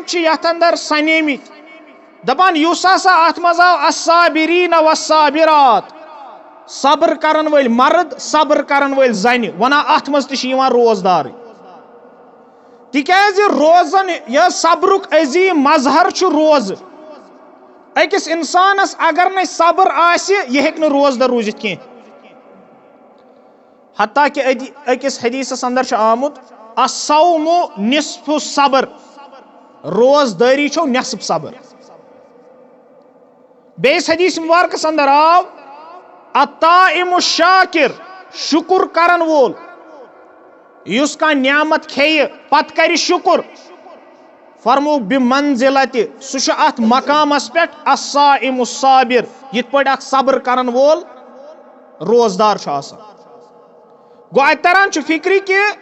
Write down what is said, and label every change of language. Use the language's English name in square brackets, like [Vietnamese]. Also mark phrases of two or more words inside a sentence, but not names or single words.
[Kashmiri] چھِ یتھ اندر سنیمٕتۍ دپان یُس ہسا اتھ منٛز آو [Arabic] الصابرین والصابرات [Kashmiri] صبر کرن وٲلۍ مرد صبر کرن وٲلۍ زنہِ ونان اتھ منٛز تہِ چھِ یِوان روزدارٕے تِکیازِ روزن یہِ صبرُک عظیٖم مظہر چھُ روزٕ أکِس انسانس اگر نہٕ صبر آسہِ یہِ ہیٚکہِ نہٕ روزدار روٗزِتھ کینٛہہ حتیٰ کہ أکِس حدیثس اندر چھُ آمُت [Arabic] الصوم نصف الصبر [Kashmiri] روزدٲری چھو نصف صبر بیٚیِس حدیث مبارکس اندر آو [Arabic] الطائم الشاکر [Kashmiri] شُکُر کرن وول یُس کانٛہہ نعمت کھیٚیہِ پتہٕ کرِ شُکُر فرموُکھ بِمنزلتہِ سُہ چھُ اتھ مقامس پٮ۪ٹھ [Arabic] الصائم الصابر [Kashmiri] یِتھ پٲٹھۍ اکھ صبر کرن وول روزدار چھُ آسان گوٚو اتہِ تران چھُ فکرِ کہِ